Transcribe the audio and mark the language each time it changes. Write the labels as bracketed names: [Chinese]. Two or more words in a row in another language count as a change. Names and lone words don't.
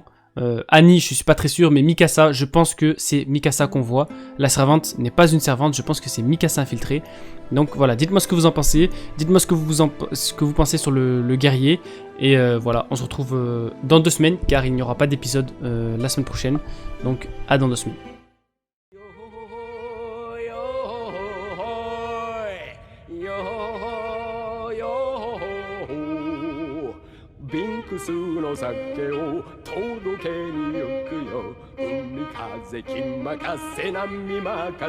[French] Annie, je suis pas très sûr, mais Mikasa, je pense que c'est Mikasa qu'on voit. La servante n'est pas une servante, je pense que c'est Mikasa infiltrée. Donc voilà, dites-moi ce que vous en pensez. Dites-moi ce que vous pensez sur le guerrier. Et voilà, on se retrouve dans 2 semaines, car il n'y aura pas d'épisode la semaine prochaine. Donc à dans 2 semaines. [Japanese] ビンクスの酒を届けに行くよ。海風気任せ波任せ